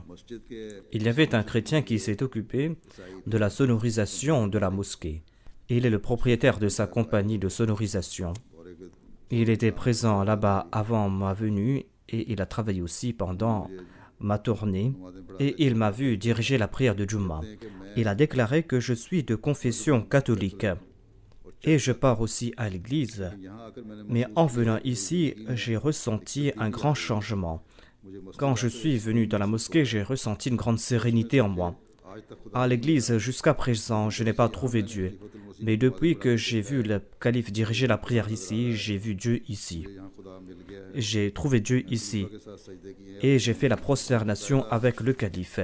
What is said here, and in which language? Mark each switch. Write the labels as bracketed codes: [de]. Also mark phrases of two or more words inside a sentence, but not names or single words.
[ur] مسجد کے [fr] Il y avait un chrétien qui s'est occupé de la sonorisation de la mosquée. Il est le propriétaire de sa compagnie de sonorisation. [ur] اور ایک [fr] Il était présent là-bas avant ma venue et il a travaillé aussi pendant ma tournée et il m'a vu diriger la prière de Jumma. Il a déclaré que je suis de confession catholique et je pars aussi à l'église. [ur] یہاں آ کر میں نے [fr] Mais en venant ici, j'ai ressenti un grand changement. [ur] مجھے مسجد [fr] Quand je suis venu dans la mosquée, j'ai ressenti une grande sérénité en moi. À l'église, jusqu'à présent, je n'ai pas trouvé Dieu. Mais depuis que j'ai vu le calife diriger la prière ici, j'ai vu Dieu ici. J'ai trouvé Dieu ici. Et j'ai fait la prosternation avec le calife.